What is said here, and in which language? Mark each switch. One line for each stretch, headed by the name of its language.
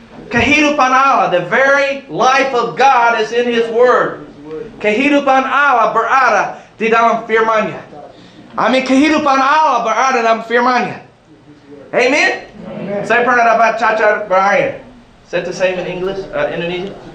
Indonesian: Kehidupan Allah,
English: the very life of God is in His Word.
Indonesian: Kehidupan Allah berada di dalam firman-Nya. Amin. Kehidupan Allah berada dalam firman-Nya. Amen. Saya pernah dapat cacar berair.
English: Is that the same in English, Indonesia?